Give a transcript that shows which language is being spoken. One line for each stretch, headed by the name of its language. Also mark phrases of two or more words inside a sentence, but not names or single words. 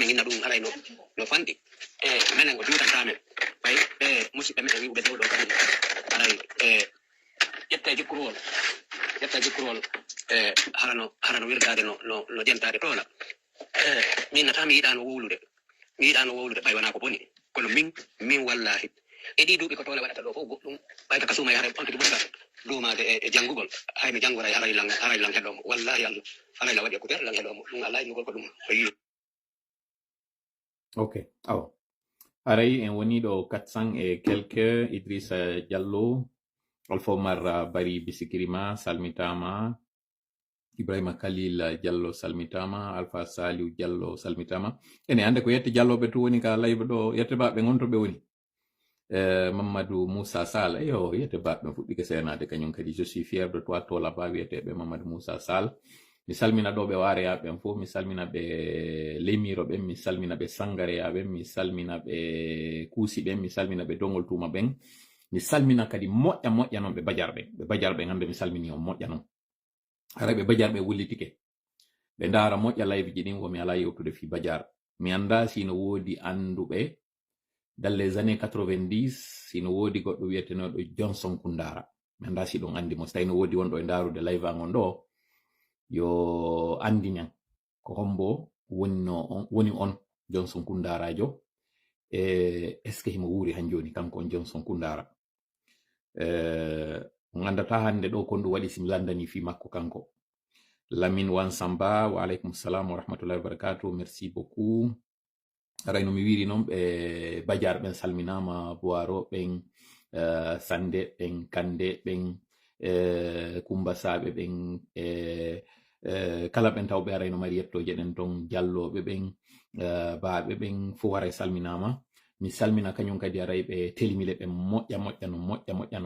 Fula: min inna ɗum haray no fanɗi minen ko juutantamen ɓay ɓe musidɓe meɗen wiwɓe dow ɗo kadi haray ƴetta jikkurwol harano wirdade no jentade tola min nata mi yiɗano wowlude ɓay wona ko boni kono min wallahi e ɗi duuɓi ko tola waɗata ɗo fof goɗɗum ɓayta ka suuma haray on tigi ɓurta duumade e janngugol haymi janngoray haray lang heɗomo
Arabic: والله الله
Fula: haray la waɗi e coupére lang heɗomo ɗum allah innugol ko ɗum o yi ok awa aray en woni ɗo 400
French: et quelque
Fula: Idrissa Diallo Alpha Omar Bari Bisikirima salmitama Ibrahima Khalil Diallo salmitama Alpha Saliou Diallo salmitama ene ande ko yette dialloɓe to woni ka live ɗo yette baɓe gontoɓe woni Mamadou Moussa Sall yo yette baɓe fuɗɗike senade kañum kadi
French: je suis fier de toi
Fula: to là-bas wiyeteɓe Mamadou Moussa Sall mi salmina ɗo ɓe wareyaɓen fof mi salmina ɓe lemiro ɓen mi salmina ɓe sangareya ɓen mi salmina ɓe kuusi ɓen mi salmina ɓe dongol tuma ɓen mi salmina kadi moƴƴa noon ɓe bajar ɓen hande mi salmini on moƴƴa noon hara ɓe bajar ɓe wullitike ɓe ndaara moƴƴa live ji ɗin womi ala yewtude fi bajar mi anda sino woodi anduɓe
French: dans les années 90
Fula: sino woodi goɗɗo wiyetenoɗo Johnson Kundara mi anda si ɗum andi mo so tawi no woodi wonɗo e ndaarude live an on ɗo yo andi ñan ko hombo woni on Johnson Kundarajo
French: est ce que
Fula: himo wuri han joni kanko on Johnson Kundara on andata hande ɗo kon ɗum waɗi sim landani fi makko kanko Lamine Wansamba
Arabic: وعليكم السلام ورحمة الله وبركاته
French: merci beaucoup
Fula: rayno mi wiri noon ɓe Badiar ɓen salminama Boiro ɓen Sande ɓen Kande ɓen Kumba Saɓe ɓen kala ɓen taw ɓe arayno mari yettoje ɗen ton Dialloɓe ɓen baaɓe ɓen fo waray salminama mi salmina kañum kadi aray ɓe telimile ɓen moƴƴa